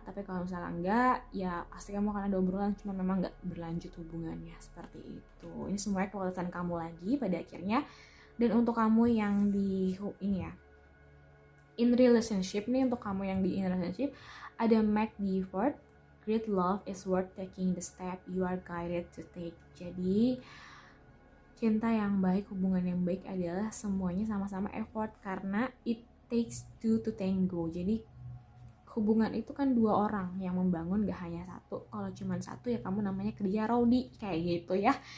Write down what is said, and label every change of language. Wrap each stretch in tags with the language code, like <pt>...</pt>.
<id>Tapi kalau misalnya enggak, ya pasti kamu akan ada obrolan, cuma memang enggak berlanjut hubungannya. Seperti itu. Ini semuanya keputusan kamu lagi pada akhirnya. Dan untuk kamu yang di ini ya, in relationship nih, untuk kamu yang di in relationship, ada</id> <en>make the effort. Great love is worth taking the step you are guided to take.</en> <id>Jadi cinta yang baik, hubungan yang baik adalah semuanya sama-sama effort, karena</id> <en>it takes two to tango.</en> <id>Jadi hubungan itu kan dua orang yang membangun, gak hanya satu. Kalau cuma satu ya kamu namanya kerja rodi kayak gitu ya.</id>